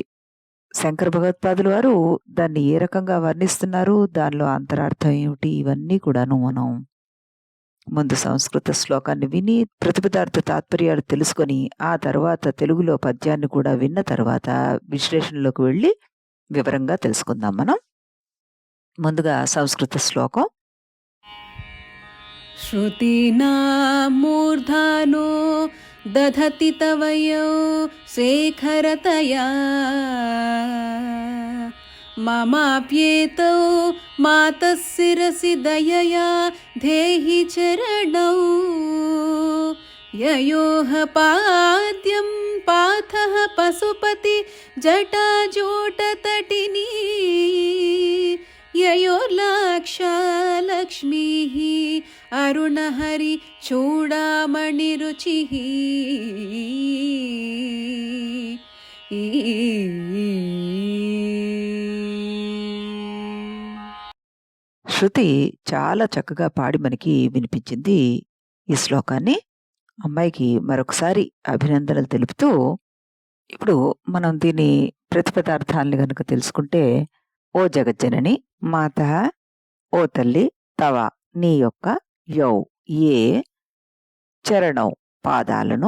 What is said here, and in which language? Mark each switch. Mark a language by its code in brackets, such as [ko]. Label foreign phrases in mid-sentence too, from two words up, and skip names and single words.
[te] శంకర భగవత్పాదుల వారు దాన్ని ఏ రకంగా వర్ణిస్తున్నారు, దానిలో అంతరార్థం ఏమిటి, ఇవన్నీ కూడాను మనం ముందు సంస్కృత శ్లోకాన్ని విని ప్రతిపదార్థ తాత్పర్యాలు తెలుసుకొని ఆ తర్వాత తెలుగులో పద్యాన్ని కూడా విన్న తర్వాత విశ్లేషణలోకి వెళ్ళి వివరంగా తెలుసుకుందాం మనం. ముందుగా సంస్కృత శ్లోకం. [sa] श्रुतीनामूर्धानो दधति तवयौ शेखरतया ममाप्येतौ मातः शिरसि दयया धेहि चरणौ ययोः पाद्यं पाथः पशुपति जटाजूटतटिनी ययोर्लाक्षा लक्ष्मीः अरुणहरि चूडामणिरुचिः. [te] శృతి చాలా చక్కగా పాడి మనకి వినిపించింది ఈ శ్లోకాన్ని. అమ్మాయికి మరొకసారి అభినందనలు తెలుపుతూ ఇప్పుడు మనం దీని ప్రతిపదార్థాలని గనుక తెలుసుకుంటే, ఓ జగజ్జనని, మాత ఓ తల్లి, తవ నీ యొక్క, యౌ ఏ, చరణం పాదాలను,